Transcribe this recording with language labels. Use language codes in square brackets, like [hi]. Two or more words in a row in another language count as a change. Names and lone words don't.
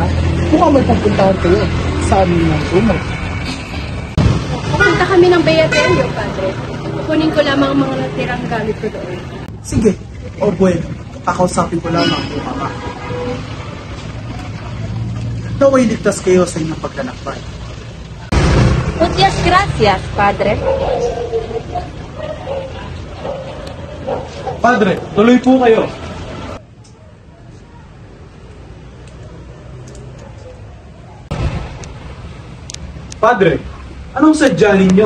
[tl] Kung may pagpuntahan kayo sa amin ng sumo. Pupunta kami ng Beaterio, Padre. Kunin ko lamang ang mga natirang gamit ko doon. Sige, o bueno, kakausapin ko lamang yung mama. Naway ligtas kayo sa inyong paglalakbay. [es] Muchas gracias, Padre. [tl] Padre, tuloy po kayo. Padre, anong sadya ninyo?